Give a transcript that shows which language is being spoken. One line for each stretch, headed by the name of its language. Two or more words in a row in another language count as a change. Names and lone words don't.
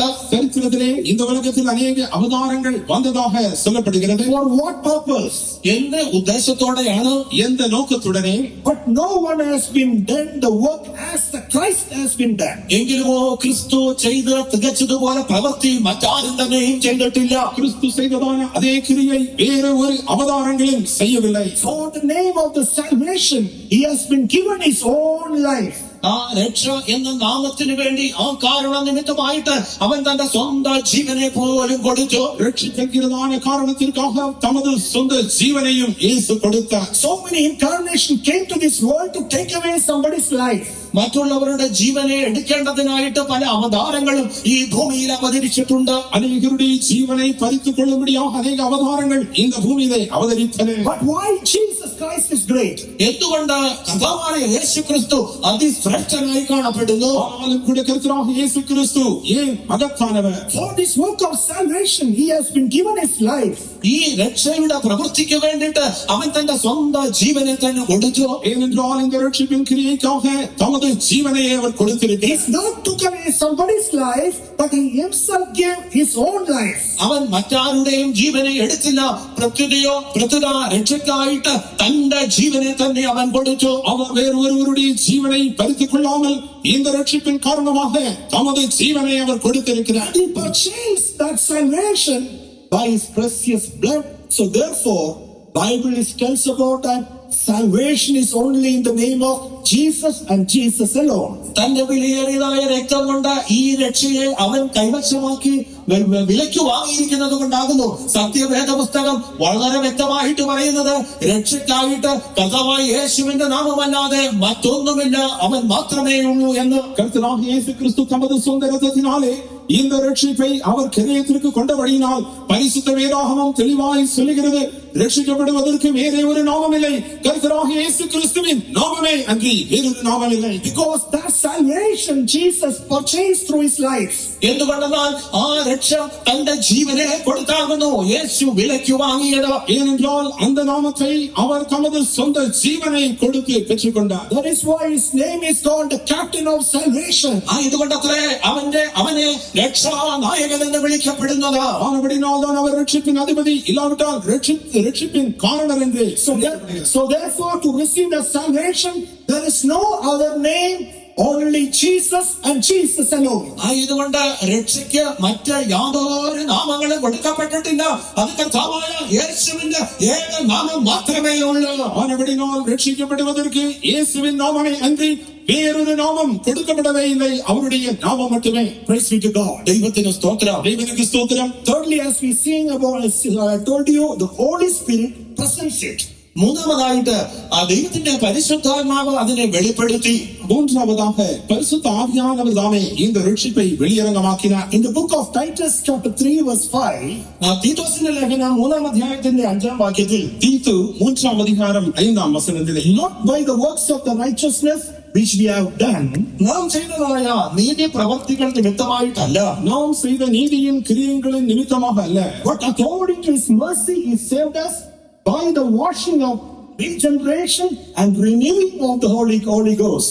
Tamil: சரித்திரத்திலே இந்த உலகத்தில் அநேக அவதாரங்கள் வந்ததாக சொல்லப்படுகிறது.
English: For what purpose?
Malayalam: എന്ത് ഉദ്ദേശത്തോടെയാണ്?
Tamil: எந்த நோக்கத்துடனே?
English: But no one has been done the work as the Christ has been done.
Malayalam: എങ്കിലുമോ ക്രിസ്തു ചെയ്ത് തികച്ചതുപോലെ പ്രവൃത്തി മറ്റാരും തന്നെയും ചെയ്തിട്ടില്ല.
Tamil: கிறிஸ்து செய்ததான அதே கிரியை வேறு ஒரு அவதாரங்களும் செய்யவில்லை.
English: For the name of the salvation, he has been given his own life.
Malayalam: ആ രക്ഷ എന്ന നാമത്തിന് വേണ്ടി ആ കാരണ നിമിത്തമായിട്ട് അവൻ തന്റെ സ്വന്തം ജീവനെ പോലും കൊടുത്തു.
Tamil: ரட்சிக்கிறதான காரணத்திற்காக தமது சொந்த ஜீவனையும் இயேசு கொடுத்தார்.
English: So many incarnations came to this world to take away somebody's life.
Malayalam: മറ്റുള്ളവരുടെ ജീവനെ എടുക്കേണ്ടതിനായിട്ട് പല അവതാരങ്ങളും ഈ ഭൂമിയിൽ അവതരിച്ചിട്ടുണ്ട്.
Tamil: அநேகருடைய ஜீவனை பறித்துக் கொள்ளும்படியாக அநேக அவதாரங்கள் இந்த பூமியிலே அவதரித்தன.
English: But why Jesus Christ is great?
Malayalam: എന്തുകൊണ്ട് കർത്താവായ യേശു ക്രിസ്തു അതിശ്രേഷ്ഠനായി കാണപ്പെടുന്നു?
Tamil: ஆனாலும் கூட கர்த்தராகிய இயேசு கிறிஸ்து ஏன் மகத்தானவர்?
English: For this work of salvation, he has been given his life.
Malayalam: ഈ രക്ഷയുടെ പ്രവൃത്തിക്ക് വേണ്ടിയിട്ട് അവൻ തന്റെ സ്വന്തം ജീവനെ തന്നെ കൊടുത്തു.
Tamil: ஏனென்றால் இந்த ரட்சிப்பின் கிரியைக்காக தமது ஜீவனையே அவர் கொடுத்திருக்கிறார்.
English: He not took away somebody's life, but he himself gave his own life.
Malayalam: അവൻ മറ്റാരുടെയും ജീവനെ എടുത്തില്ല, പ്രത്യുത രക്ഷയ്ക്കായിട്ട് തന്റെ ജീവനെ തന്നെ അവൻ കൊടുത്തു.
Tamil: அவர் வேறொருவருடைய ஜீவனை பறித்துக் கொள்ளாமல் இந்த ரட்சிப்பின் காரணமாக தமது ஜீவனை அவர் கொடுத்திருக்கிறார்.
English: He purchased that salvation by his precious blood. So therefore, Bible tells about that salvation is only in the name of Jesus and Jesus alone.
Malayalam: തന്റെ വിലയേറിയതായ രക്തം കൊണ്ട് ഈ രക്ഷയെ അവൻ കൈവശമാക്കി വിലയ്ക്ക് വാങ്ങിയിരിക്കുന്നത് കൊണ്ടാകുന്നു. സത്യവേദ പുസ്തകം വളരെ വ്യക്തമായിട്ട് പറയുന്നത് രക്ഷയ്ക്കായിട്ട് കർത്താവായ യേശുവിന്റെ നാമമല്ലാതെ മറ്റൊന്നുമില്ല, അവൻ മാത്രമേ ഉള്ളൂ എന്ന്.
Tamil: கர்த்தராகிய இயேசு கிறிஸ்து தமது சொந்த இரத்தத்தினாலே இந்த ரட்சிப்பை அவர் கிரயத்திற்கு கொண்ட வழியினால் பரிசுத்த வேதாகமம் தெளிவாய் சொல்லுகிறது, ரட்சிக்கப்படுவதற்கு வேறே ஒரு நாமம் இல்லை, கர்த்தராகிய இயேசு கிறிஸ்துவின் நாமமே அன்றி வேறொரு நாமம் இல்லை.
English: Because that salvation Jesus purchased through his life.
Malayalam: എന്തുകൊണ്ടെന്നാൽ ആ രക്ഷ തന്റെ ജീവനെ കൊടുത്താകുന്നു യേശു വിലയ്ക്ക് വാങ്ങിയത്.
Tamil: ஏனென்றால் அந்த நாமத்தை அவர் தமது சொந்த ஜீவனை கொடுத்து பெற்றுக்கொண்டார்.
English: That is why his name is called the captain of salvation.
Malayalam: ഇതുകൊണ്ടത്രേ അവനെ രക്ഷാനായകൻ എന്ന് വിളിക്കപ്പെടുന്നത്.
Tamil: ஆனபடினால் தான் அவர் ரட்சிப்பின் அதிபதி, இல்லாவிட்டால் ரட்சிப்பின் காரணர் என்று.
English: So therefore, to receive the salvation, there is no other name, only Jesus and Jesus alone.
Malayalam: ഇതുകൊണ്ട് രക്ഷയ്ക്ക് മറ്റ് യാതൊരു നാമങ്ങളും കൊടുക്കപ്പെട്ടിട്ടില്ല, അത് കർത്താവായ യേശുവിന്റെ ഏക നാമം മാത്രമേ ഉള്ളൂ.
Tamil: ஆனபடினால் ரட்சிக்கப்படுவதற்கு இயேசுவின் நாமமே அன்றி வேறொரு நாமம் கொடுக்கப்படவே இல்லை, அவருடைய நாமம் மட்டுமே.
English: Praise be to God.
Malayalam: ദൈവത്തിന് സ്തോത്രം.
Tamil: தேவனுக்கு ஸ்தோத்திரம்.
English: Thirdly, as we sing about, as I told you, the Holy Spirit presents it.
Malayalam: മൂന്നാമതായിട്ട് ആ ദൈവത്തിന്റെ പരിശുദ്ധാത്മാവ് അതിനെ വെളിപ്പെടുത്തി.
Tamil: மூன்றாவதாக பரிசுத்த ஆவியானவர் தாமே இந்த ரட்சிப்பை வெளியரங்கமாக்கினார்.
English: In the book of Titus chapter 3 verse 5,
Malayalam: തീത്തോസിന്റെ ലേഖനം 3-ാം അധ്യായത്തിന്റെ 5-ാം വാക്യത്തിൽ
Tamil: தீத்து 3-ாம் அதிகாரம் 5-ாம் வசனத்திலே
English: not by the works of the righteousness which we have done,
Malayalam: നാം ചെയ്തതായ നീതി പ്രവർത്തികൾ നിമിത്തമായിട്ടല്ല,
Tamil: நாம் செய்த நீதியின் கிரியைகளின் நிமித்தமாக அல்ல,
English: but according to his mercy he saved us by the washing of regeneration and renewing of the Holy Ghost.